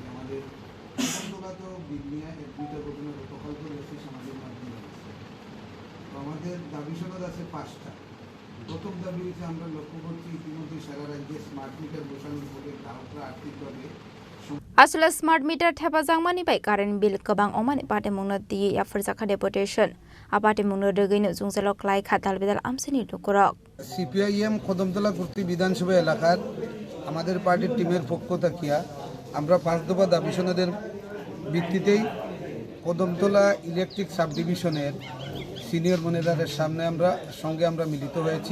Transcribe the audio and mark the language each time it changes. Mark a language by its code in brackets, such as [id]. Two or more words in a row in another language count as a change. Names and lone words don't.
[bn] আমাদের তো বিলনিয়া এক দুইটা ঘটনা গতকাল করে এসে সামাজিক মাধ্যমে আসছে। তো আমাদের দাবি সনদ আছে 5টা। প্রথম দাবি হচ্ছে আমরা লক্ষ্য করছি ইতিমধ্যে সারা রাজ্যে [en] smart meter [bn] বসানোর ফলে গ্রাহকরা আর্থিকভাবে [trp] আসলে [en] smart meter [trp] থেপাজাंगमानि बाय [en] current bill [trp] गोबां अमानि पाटे मुंनो दि याफरजाखा डेपुटेशन आपाटे मुंनो दगैनो जुंजालक क्लाइ खादाल बेदाल आमसिनि लुकरक [bn] সিপিআইএম কদমতলা কর্তৃক বিধানসভা এলাকার আমাদের পার্টির টিমের পক্ষ থেকে আমরা 5 দফা দাবি সনদের ভিত্তিতেই কদমতলা [en] electric sub division senior manager [bn] সামনে আমরা মিলিত হয়েছি।